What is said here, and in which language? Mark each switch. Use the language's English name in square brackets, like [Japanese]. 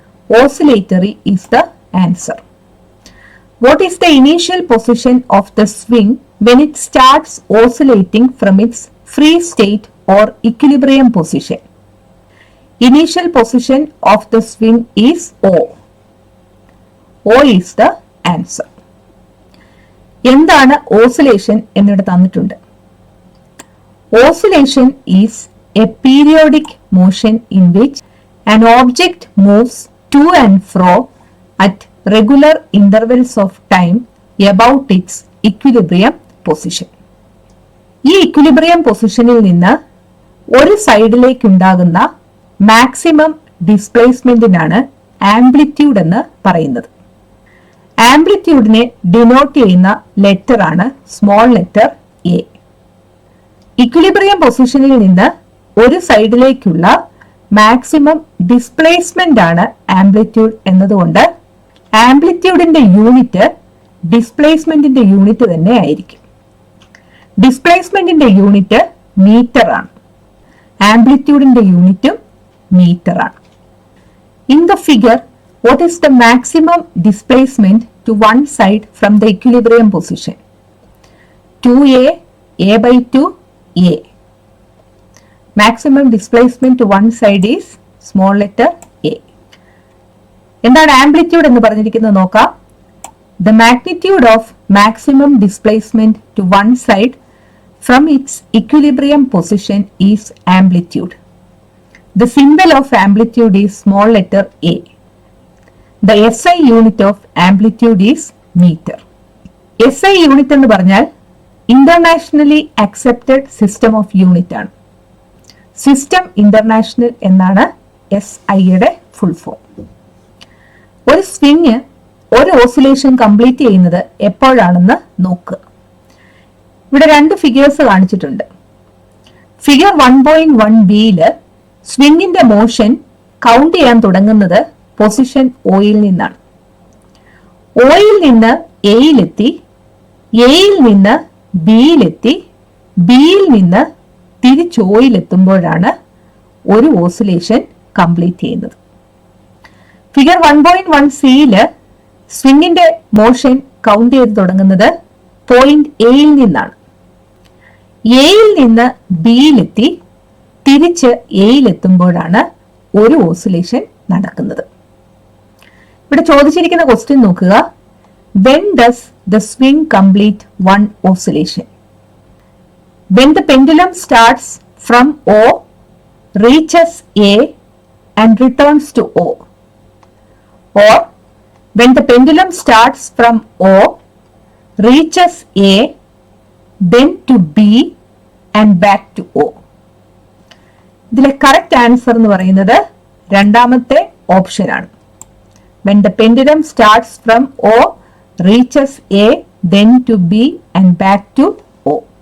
[English] Oscillatory is the answer. What is the initial position of the swing when it starts oscillating from its free state or equilibrium position? Initial position of the swing is O. O is the answer. [Malayalam] എന്താണ് oscillation എന്നിവിടെ തന്നിട്ടുണ്ട്. [English] Oscillation is a periodic motion in which an object moves to and fro at regular intervals of time about its equilibrium position. [Malayalam] ഈ equilibrium പൊസിഷനിൽ നിന്ന് ഒരു സൈഡിലേക്ക് ഉണ്ടാകുന്ന maximum ഡിസ്പ്ലേസ്മെന്റിനാണ് amplitude എന്ന് പറയുന്നത്. ആംപ്ലിറ്റ്യൂഡിനെ ഡിനോട്ട് ചെയ്യുന്ന ലെറ്റർ ആണ് സ്മോൾ ലെറ്റർ എ. ഇക്വിലിബ്രിയം പൊസിഷനിൽ നിന്ന് ഒരു സൈഡിലേക്കുള്ള മാക്സിമം ഡിസ്പ്ലേസ്മെന്റ് ആണ് ആംപ്ലിറ്റ്യൂഡ് എന്നതുകൊണ്ട് ആംപ്ലിറ്റ്യൂഡിന്റെ യൂണിറ്റ് ഡിസ്പ്ലേസ്മെന്റിന്റെ യൂണിറ്റ് തന്നെ ആയിരിക്കും. ഡിസ്പ്ലേസ്മെന്റിന്റെ യൂണിറ്റ് മീറ്റർ ആണ്. ആംപ്ലിറ്റ്യൂഡിന്റെ യൂണിറ്റും മീറ്റർ ആണ്. [English] In the figure, what is the maximum displacement to one side from the equilibrium position? 2a, a/2, a. Maximum displacement to one side is small letter a. [Malayalam] എന്താണ് amplitude എന്ന് പറഞ്ഞിരിക്കുന്നത് നോക്കാം. [English] The magnitude of maximum displacement to one side from its equilibrium position is amplitude. The symbol of amplitude is small letter a. The SI unit of amplitude is meter. [Malayalam] SI unit എന്ന് പറഞ്ഞാൽ internationally accepted system of unit ആണ്. System international എന്നാണ് SI-യുടെ full form. ഒരു swing ഒരു oscillation complete ചെയ്യുന്നത് എപ്പോഴാണെന്ന് നോക്കുക. ഇവിടെ രണ്ട് ഫിഗേഴ്സ് കാണിച്ചിട്ടുണ്ട്. ഫിഗർ 1.1-ൽ സ്വിങ്ങിന്റെ മോഷൻ കൗണ്ട് ചെയ്യാൻ തുടങ്ങുന്നത് പൊസിഷൻ ഓയിൽ നിന്നാണ്. ഓയിൽ നിന്ന് എയിലെത്തി, എയിൽ നിന്ന് ബിയിലെത്തി, ബിയിൽ നിന്ന് തിരിച്ച് ഓയിലെത്തുമ്പോഴാണ് ഒരു ഓസിലേഷൻ കംപ്ലീറ്റ് ചെയ്യുന്നത്. ഫിഗർ 1.1-ൽ സ്വിങ്ങിന്റെ മോഷൻ കൗണ്ട് ചെയ്ത് തുടങ്ങുന്നത് പോയിന്റ് എയിൽ നിന്നാണ്. എയിൽ നിന്ന് ബിയിലെത്തി തിരിച്ച് എയിലെത്തുമ്പോഴാണ് ഒരു ഓസിലേഷൻ നടക്കുന്നത്. ഇവിടെ ചോദിച്ചിരിക്കുന്ന ക്വസ്റ്റ്യൻ നോക്കുക. [English] When does the swing complete one oscillation? When the pendulum starts from O, reaches A and returns to O. Or when the pendulum starts from O, reaches A, then to B and back to O. [Malayalam] ഇതിലെ correct answer എന്ന് പറയുന്നത് രണ്ടാമത്തെ option ആണ്. [English] When the pendulum starts from O, reaches A, then to B and back to O.